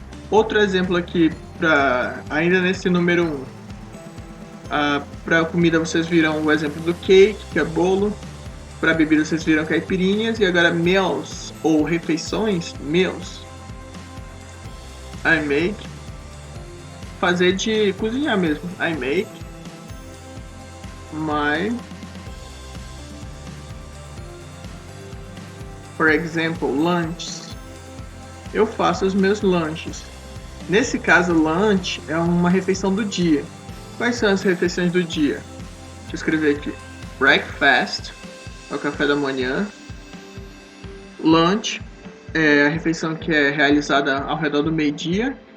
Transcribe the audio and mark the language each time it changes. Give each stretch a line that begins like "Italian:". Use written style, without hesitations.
Portuguese: Outro exemplo aqui, ainda nesse número 1. Para comida vocês viram o exemplo do cake, que é bolo. Para bebida vocês viram caipirinhas. E agora meals ou refeições, meals.
English: I make.
Portuguese: Fazer de cozinhar mesmo.
English: I make my, for example, lunches.
Portuguese: Eu faço os meus lanches. Nesse caso, lunch é uma refeição do dia. Quais são as refeições do dia? Deixa eu escrever aqui. Breakfast é o café da manhã. Lunch é a refeição que é realizada ao redor do meio-dia.